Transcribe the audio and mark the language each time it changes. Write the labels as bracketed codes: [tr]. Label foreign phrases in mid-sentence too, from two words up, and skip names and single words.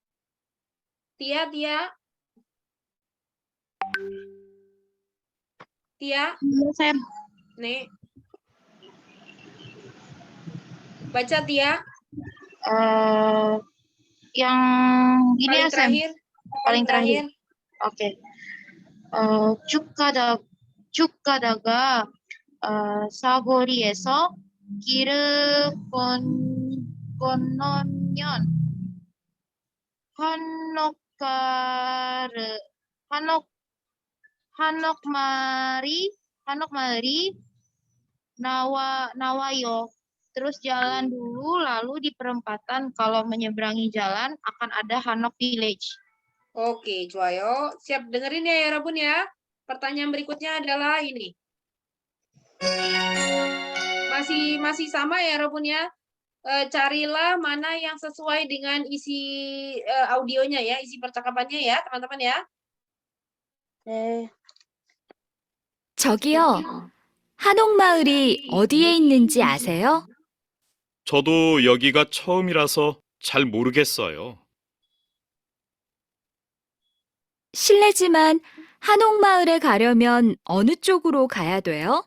[id] Tia. Tia, Saya nih. Baca Tia, yang ini paling ya, Sam. terakhir. Paling terakhir. Oke. [ko] 축가다가 사거리에서 길을 건너면 한옥마을이 nawayo. [id] Terus jalan dulu, lalu di perempatan kalau menyeberangi jalan akan ada Hanok Village. Oke, 좋아요. Siap dengerin ya, 여러분 ya. Pertanyaan berikutnya adalah ini. Masih sama ya, 여러분 ya. Carilah mana yang sesuai dengan isi audionya ya, isi percakapannya ya, teman-teman ya. [ko] 저기요, 한옥마을이 어디에 있는지 아세요? 저도 여기가 처음이라서 잘 모르겠어요. 실례지만 한옥마을에 가려면 어느 쪽으로 가야 돼요?